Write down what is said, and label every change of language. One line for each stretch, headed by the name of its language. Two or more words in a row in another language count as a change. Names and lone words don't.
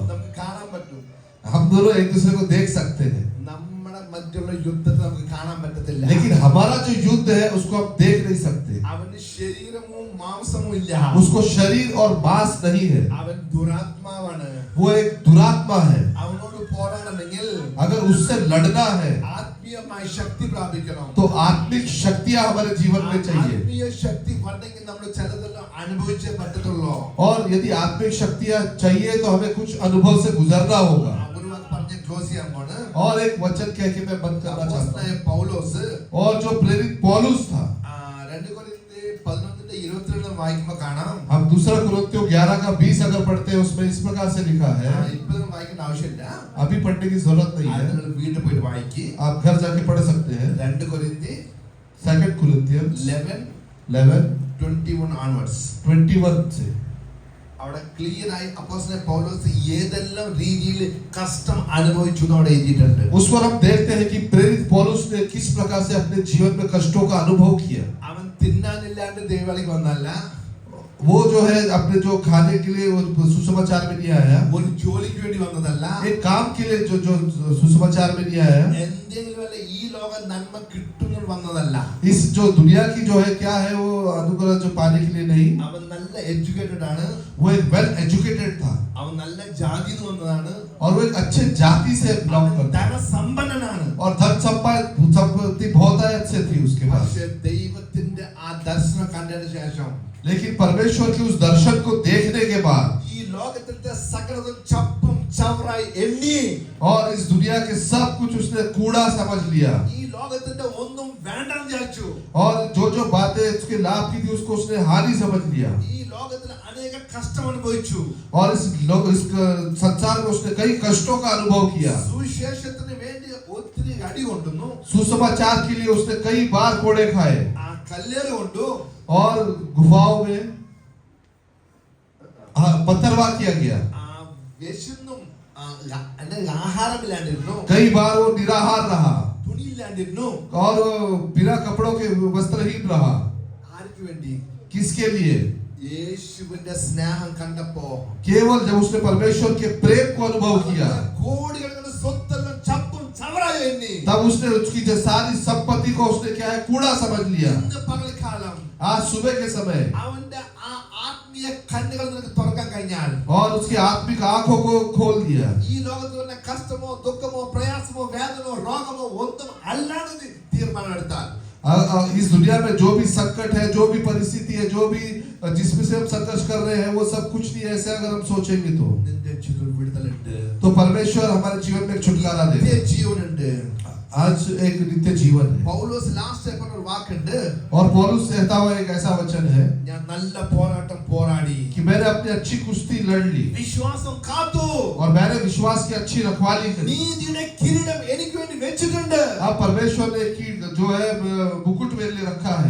Malayalam: നമുക്ക് കാണാൻ പറ്റും.
Hindi: हम दोनों एक दूसरे को देख सकते हैं,
Malayalam: നമ്മുടെ മറ്റുള്ള യുദ്ധത്തെ നമുക്ക് കാണാൻ പറ്റത്തില്ല.
Hindi: लेकिन हमारा जो युद्ध है उसको हम देख नहीं सकते.
Malayalam: അവന് ശരീരമോ മാംസമോ ഇല്ല.
Hindi: उसको शरीर और मांस नहीं है.
Malayalam: അവൻ ദുരാത്മാവാണ്.
Hindi: वो एक दुरात्मा है.
Malayalam: അവനോട് പോരാടണമെങ്കിൽ
Hindi: अगर उससे लड़ना है
Malayalam: ആത്മീയമായ ശക്തി പ്രാപിക്കണം.
Hindi: तो आत्मिक शक्तियां हमारे जीवन में चाहिए.
Malayalam: ആത്മീയ ശക്തി വന്നെങ്കിൽ നമ്മൾ ചിലതെല്ലാം അനുഭവിച്ചേ പറ്റത്തുള്ളൂ.
Hindi: और यदि आत्मिक शक्तियां चाहिए तो हमें कुछ अनुभव से गुजरना होगा.
Malayalam: ഒരു വാക്ക് പറഞ്ഞ് ക്ലോസ് ചെയ്യാൻ പോണ്.
Hindi: और एक वचन कह के मैं बंद करना चाहता
Malayalam: അപ്പോസ്തലനായ പൗലോസ്
Hindi: हूं. और जो प्रेरित पौलुस था,
Malayalam: 2 കൊരിന്ത്യർ 11:22 വായിക്കുമ്പോൾ കാണാം.
Hindi: हम दूसरा कुरिन्थियों 11:20 अगर पढ़ते हैं उसमें इस प्रकार से लिखा है.
Malayalam: ഇപ്പോഴും വായിക്കേണ്ട ആവശ്യമില്ല.
Hindi: अभी पढ़ने की जरूरत नहीं है,
Malayalam: നിങ്ങൾ വീട്ടിൽ പോയിട്ട് വായിക്ക്.
Hindi: आप घर जाके पढ़ सकते हैं.
Malayalam: 2 കൊരിന്ത്യർ
English: 2 Corinthians 11:21 onwards.
Hindi: 21 से
Malayalam: അവിടെ ക്ലിയർ ആയി അപ്പോസ്തലനായ പൗലോസ് ഏതെല്ലാം രീതിയിൽ കഷ്ടം അനുഭവിച്ചു എന്ന് അവിടെ എഴുതിയിട്ടുണ്ട്.
Hindi: उस पर हम देखते हैं कि प्रेरित पौलुस ने किस प्रकार से अपने जीवन में कष्टों का अनुभव किया.
Malayalam: അവൻ തിന്നാനില്ലാണ്ട് ദൈവവേലയ്ക്ക് വന്നല്ല.
Hindi: वो जो है अपने जो खाने के लिए वो सुसमाचार में नहीं आया,
Malayalam: ഒരു ജോലിക്ക് വേണ്ടി വന്നതല്ല,
Hindi: एक काम के लिए जो सुसमाचार में नहीं आया,
Malayalam: എന്തെങ്കിലും വല്ല ഈ ലോക നന്മ കിട്ടുന്നത് വന്നതല്ല.
Hindi: इस जो दुनिया की जो है क्या है वो अनुग्रह जो पाने के लिए नहीं,
Malayalam: അവൻ നല്ല എഡ്യൂക്കേറ്റഡ് ആണ്,
Hindi: वो एक
English: well educated
Hindi: था
Malayalam: അവൻ നല്ല ജാതിയിൽ നിന്ന് വന്നതാണ്,
Hindi: और वो एक अच्छे जाति से बिलोंग करता
Malayalam: ധനസമ്പന്നനാണ്.
Hindi: और धन संपत्ति बहुत से थी उसके पास।
Malayalam: പക്ഷേ ദൈവത്തിന്റെ ആ ദർശനം കണ്ടതിന് ശേഷം
Hindi: लेकिन परमेश्वर के उस दर्शन को देखने के बाद
Malayalam: ഈ ലോകത്തിന്റെ സകലതും ചപ്പും ചവറായി എണ്ണി,
Hindi: और इस दुनिया के सब कुछ उसने कूड़ा समझ लिया,
Malayalam: ഈ ലോകത്തിന്റെ ഒന്നും വേണ്ടെന്ന് വിചാരിച്ചു.
Hindi: और जो बातें उसके लाभ की थी उसको उसने हानि समझ लिया,
Malayalam: ഈ ലോകത്തിൽ അനേക കഷ്ടം അനുഭവിച്ചു.
Hindi: और इस संसार में उसने कई कष्टों का अनुभव किया।
Malayalam: സുവിശേഷത്തിന് വേണ്ടി ഒത്തിരി അടി കൊണ്ടുന്നു,
Hindi: सुसमाचार के लिए उसने कई बार कोड़े खाए,
Malayalam: ആ കല്ലേറ് കൊണ്ടു,
Hindi: और गुफाओं में पत्थरवाह किया गया,
Malayalam: ആ വിശന്നും ആഹാരമില്ലാണ്ടിരുന്നു,
Hindi: कई बार वो निराहार रहा,
Malayalam: തുണിയില്ലാണ്ടിരുന്നു.
Hindi: और बिना कपड़ों के वस्त्रहीन रहा।
Malayalam: ആർക്ക് വേണ്ടി?
Hindi: किसके लिए?
Malayalam: യേശുവിന്റെ സ്നേഹം കണ്ടപ്പോ
Hindi: केवल जब उसने परमेश्वर के प्रेम को अनुभव किया,
Malayalam: കോടികളുടെ സ്വത്തെല്ലാം ചപ്പും ചവറായി എണ്ണി.
Hindi: तब उसने उसकी जो सारी संपत्ति को उसने क्या है कूड़ा समझ लिया।
Malayalam: ഇന്ന് പകൽക്കാലം
Hindi: आज सुबह के समय
Malayalam: അവന്റെ ആ ആത്മീയ കണ്ണുകൾ നിനക്ക് തുറക്കാൻ കഴിഞ്ഞാൽ,
Hindi: और उसकी आत्मिक आंखों को खोल दिया,
Malayalam: ഈ ലോകത്തിൽ വന്ന കഷ്ടമോ ദുഃഖമോ പ്രയാസമോ വേദനയോ രോഗമോ ഒന്നും അല്ലാതെ നീ തീരുമാനം എടുത്താൽ,
Hindi: इस दुनिया में जो भी संकट है, जो भी परिस्थिति है, जो भी जिसमें से हम संघर्ष कर रहे हैं, वो सब कुछ नहीं है ऐसे अगर हम सोचेंगे तो
Malayalam: നിന്റെ ജീവിതത്തിൽ വിടുതലുണ്ട്,
Hindi: परमेश्वर हमारे जीवन में एक छुटकारा दे।
Malayalam: നിത്യ ജീവനുണ്ട്.
Hindi: आज एक नित्य जीवन है,
Malayalam: പൗലോസ് ലാസ്റ്റ് പറഞ്ഞ ഒരു വാക്കുണ്ട്,
Hindi: और पौलुस कहता हुआ एक ऐसा वचन है
Malayalam: ഞാൻ നല്ല പോരാട്ടം പോരാടി,
Hindi: कि मैंने अपनी अच्छी कुश्ती लड़ ली,
Malayalam: വിശ്വാസം കാത്തു,
Hindi: और मैंने विश्वास की अच्छी रखवाली करी।
Malayalam: നീതിയുടെ കിരീടം എനിക്ക് വേണ്ടി വെച്ചിട്ടുണ്ട്.
Hindi: अब परमेश्वर ने की जो है मुकुट मेरे लिए रखा है,